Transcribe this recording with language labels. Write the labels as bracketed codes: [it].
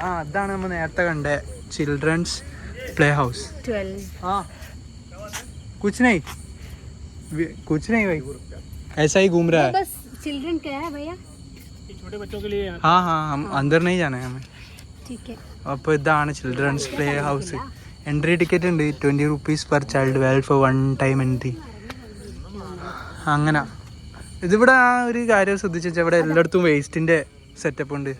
[ml] അതാണ് നമ്മൾ നേരത്തെ കണ്ട ചിൽഡ്രൻസ് പ്ലേ ഹൗസ്. 12. [hi] कुछ नहीं भाई, ऐसा ही घूम रहा है. बस चिल्ड्रन क्या है भैया? छोटे बच्चों के लिए. हाँ हम अंदर नहीं जाना है हमें. ठीक है. [ml] അപ്പോൾ ഇതാണ് children's play house. Entry ticket ഉണ്ട് [en] 20 rupees per child, 12 for one time entry. [ml] അങ്ങനെ ഇതിവിടെ ആ ഒരു കാര്യം ശ്രദ്ധിച്ചു വെച്ചാൽ ഇവിടെ എല്ലായിടത്തും വേസ്റ്റിന്റെ സെറ്റപ്പ് ഉണ്ട്.